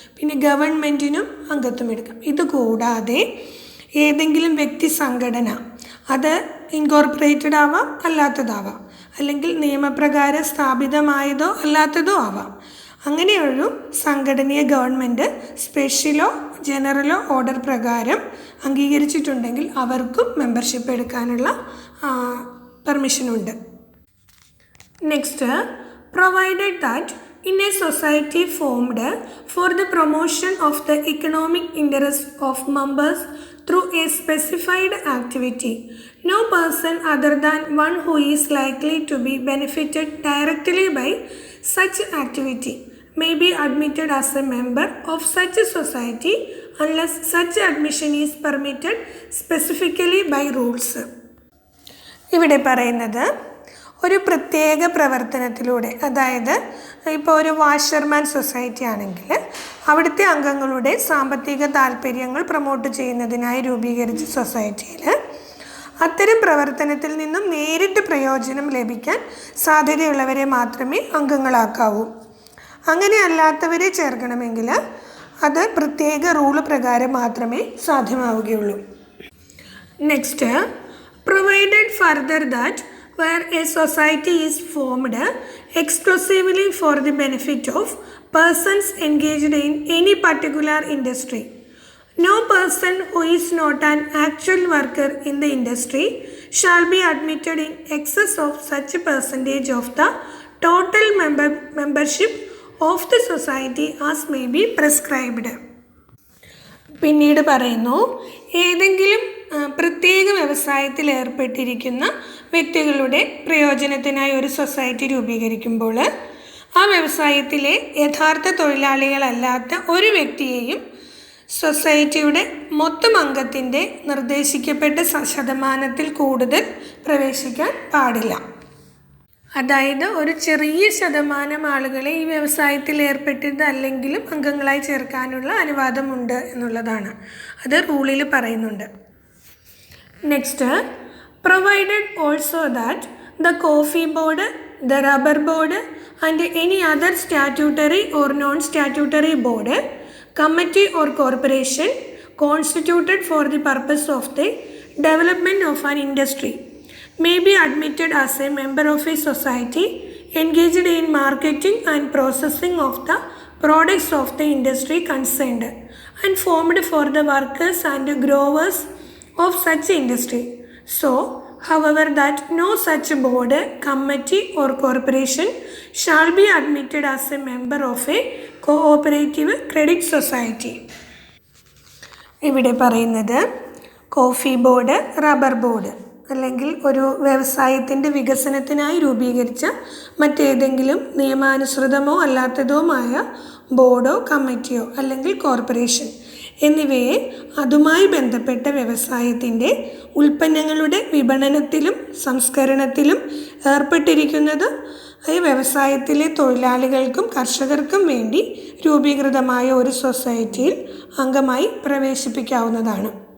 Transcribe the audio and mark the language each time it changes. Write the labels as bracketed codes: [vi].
[ml] പിന്നെ ഗവൺമെൻറ്റിനും അംഗത്വം എടുക്കാം. ഇതുകൂടാതെ ഏതെങ്കിലും വ്യക്തി സംഘടന, അത് ഇൻകോർപ്പറേറ്റഡ് ആവാം, അല്ലാത്തതാവാം, അല്ലെങ്കിൽ നിയമപ്രകാരം സ്ഥാപിതമായതോ അല്ലാത്തതോ ആവാം. അങ്ങനെയൊരു സംഘടനയെ ഗവൺമെൻറ് സ്പെഷ്യലോ ജനറലോ ഓർഡർ പ്രകാരം അംഗീകരിച്ചിട്ടുണ്ടെങ്കിൽ അവർക്കും മെമ്പർഷിപ്പ് എടുക്കാനുള്ള പെർമിഷനുണ്ട്. [en] Next, provided that in a society formed for the promotion of the economic interest of members through a specified activity, no person other than one who is likely to be benefited directly by such activity may be admitted as a member of such a society unless such admission is permitted specifically by rules. [ml] ഇവിടെ പറയുന്നത് ഒരു പ്രത്യേക പ്രവർത്തനത്തിലൂടെ, അതായത് ഇപ്പോൾ ഒരു washerman society ആണെങ്കിൽ അവിടുത്തെ അംഗങ്ങളുടെ സാമ്പത്തിക താല്പര്യങ്ങൾ പ്രൊമോട്ട് ചെയ്യുന്നതിനായി രൂപീകരിച്ച സൊസൈറ്റിയിൽ അത്തരം പ്രവർത്തനത്തിൽ നിന്നും നേരിട്ട് പ്രയോജനം ലഭിക്കാൻ സാധ്യതയുള്ളവരെ മാത്രമേ അംഗങ്ങളാക്കാവൂ. അങ്ങനെ അല്ലാത്തവരെ ചേർക്കണമെങ്കിൽ അത് പ്രത്യേക റൂള് പ്രകാരം മാത്രമേ സാധ്യമാവുകയുള്ളൂ. [en] Next, provided further that where a society is formed exclusively for the benefit of persons engaged in any particular industry. No person who is not an actual worker in the industry shall be admitted in excess of such a percentage of the total membership of the society as may be prescribed. [ml] പിന്നീട് പറയുന്നു, ഏതെങ്കിലും പ്രത്യേക വ്യവസായത്തിൽ ഏർപ്പെട്ടിരിക്കുന്ന വ്യക്തികളുടെ പ്രയോജനത്തിനായി ഒരു society രൂപീകരിക്കുമ്പോൾ ആ വ്യവസായത്തിലെ യഥാർത്ഥ തൊഴിലാളികളല്ലാത്ത ഒരു വ്യക്തിയെയും സൊസൈറ്റിയുടെ മൊത്തം അംഗത്തിൻ്റെ നിർദ്ദേശിക്കപ്പെട്ട ശതമാനത്തിൽ കൂടുതൽ പ്രവേശിക്കാൻ പാടില്ല. അതായത് ഒരു ചെറിയ ശതമാനം ആളുകളെ ഈ വ്യവസായത്തിൽ ഏർപ്പെട്ടത് അല്ലെങ്കിലും അംഗങ്ങളായി ചേർക്കാനുള്ള അനുവാദമുണ്ട് എന്നുള്ളതാണ്. അത് റൂളിൽ പറയുന്നുണ്ട്. [en] Next, provided also that the coffee board, the rubber board and any other statutory or non statutory board, committee or corporation constituted for the purpose of the development of an industry may be admitted as a member of a society engaged in marketing and processing of the products of the industry concerned and formed for the workers and growers of such industry. So, however, that no such board, committee or corporation shall be admitted as a member of a cooperative credit society. [ml] ഇവിടെ പറയുന്നത് coffee board, rubber board അല്ലെങ്കിൽ ഒരു വ്യവസായത്തിൻ്റെ വികസനത്തിനായി രൂപീകരിച്ച മറ്റേതെങ്കിലും നിയമാനുസൃതമോ അല്ലാത്തതുമായ ബോർഡോ കമ്മിറ്റിയോ അല്ലെങ്കിൽ corporation എന്നിവയെ അതുമായി ബന്ധപ്പെട്ട വ്യവസായത്തിൻ്റെ ഉൽപ്പന്നങ്ങളുടെ വിപണനത്തിലും സംസ്കരണത്തിലും ഏർപ്പെട്ടിരിക്കുന്നതും ഈ വ്യവസായത്തിലെ തൊഴിലാളികൾക്കും കർഷകർക്കും വേണ്ടി രൂപീകൃതമായ ഒരു സൊസൈറ്റിയിൽ അംഗമായി പ്രവേശിപ്പിക്കാവുന്നതാണ്.